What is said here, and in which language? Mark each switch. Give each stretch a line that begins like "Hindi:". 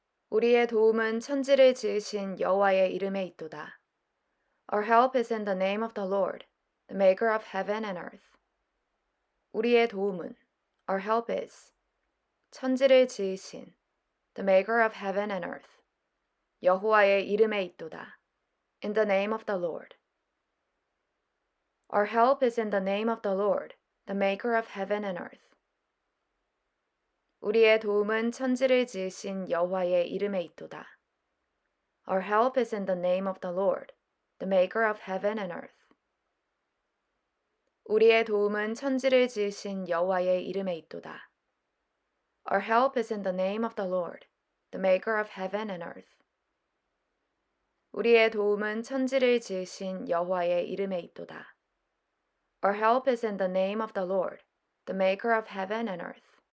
Korean: 우리의 도움은 천지를 지으신 여호와의 이름에 있도다.
English: Our help is in the name of the Lord, the maker of heaven and earth.
Korean: 우리의 도움은,
English: our help is,
Korean: 천지를 지으신,
English: the maker of heaven and earth.
Korean: 여호와의 이름에 있도다.
English: In the name of the Lord. Our help is in the name of the Lord, the maker of heaven and earth.
Korean: 우리의 도움은 천지를 지으신 여호와의 이름에 있도다.
English: Our help is in the name of the Lord, the maker of heaven and earth.
Korean: 우리의 도움은 천지를 지으신 여호와의 이름에 있도다.
English: Our help is in the name of the Lord, the maker of heaven and earth.
Korean: 우리의 도움은 천지를 지으신 여호와의 이름에 있도다.
English: Our help is in the name of the Lord, the maker of heaven and earth.